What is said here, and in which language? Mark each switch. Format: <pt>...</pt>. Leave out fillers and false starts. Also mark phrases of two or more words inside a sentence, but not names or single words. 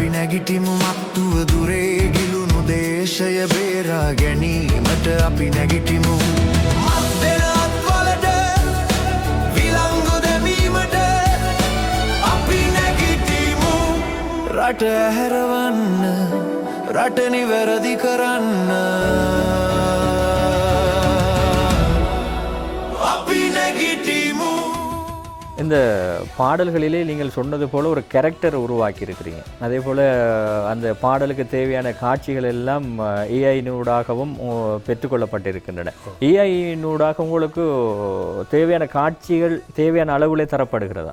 <si>නැගිටිමු මත්තුව දුරේ ගිලුණු දේශය බේරා ගැනීමට අපි නැගිටිමු මත්දෙන අත්වලට විලංගු දැමීමට අපි නැගිටිමු රට ඇහැරවන්න රට නිවැරදි කරන්න අපි නැගිටිමු.</si> <ta>இந்த பாடல்களிலே நீங்கள் சொன்னது போல ஒரு கேரக்டர் உருவாக்கி இருக்கிறீங்க. அதே போல் அந்த பாடலுக்கு தேவையான காட்சிகள் எல்லாம் ஏஐனூடாகவும் பெற்றுக்கொள்ளப்பட்டிருக்கின்றன. ஏஐனூடாக உங்களுக்கு தேவையான காட்சிகள் தேவையான அளவிலே தரப்படுகிறதா?</ta>